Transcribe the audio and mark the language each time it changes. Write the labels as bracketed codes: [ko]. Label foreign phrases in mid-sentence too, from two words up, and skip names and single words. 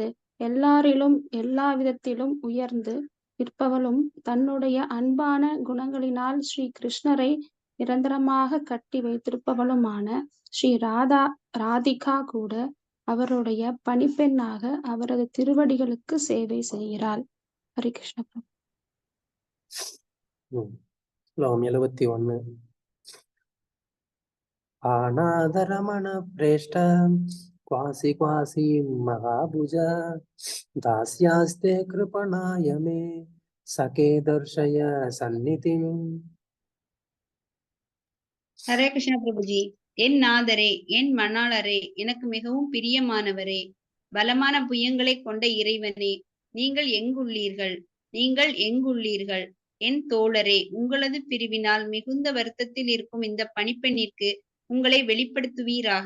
[ta] எல்லாரிலும் எல்லா விதத்திலும் உயர்ந்து இருப்பவளும் தன்னுடைய அன்பான குணங்களினால் ஸ்ரீ கிருஷ்ணரை நிரந்தரமாக கட்டி வைத்திருப்பவளுமான ஸ்ரீ ராதிகா கூட அவருடைய பணிப்பெண்ணாக அவரது திருவடிகளுக்கு சேவை செய்கிறாள். ஹரே கிருஷ்ண பிரபு. ஸ்லோகம் 71. [sa] अनाथरमण प्रेष्ठ क्वासी क्वासी महाभुज दास्यास्ते कृपणाय मे सखे दर्शय सन्निधिम्. [ta] ஹரே கிருஷ்ண பிரபுஜி. என் நாதரே, என் மணாளரே, எனக்கு மிகவும் பிரியமானவரே, பலமான புயங்களை கொண்ட இறைவனே, நீங்கள் எங்குள்ளீர்கள்? நீங்கள் எங்குள்ளீர்கள்? என் தோழரே, உங்களது பிரிவினால் மிகுந்த வருத்தத்தில் இருக்கும் இந்த பணிப்பெண்ணிற்கு உங்களை வெளிப்படுத்துவீராக.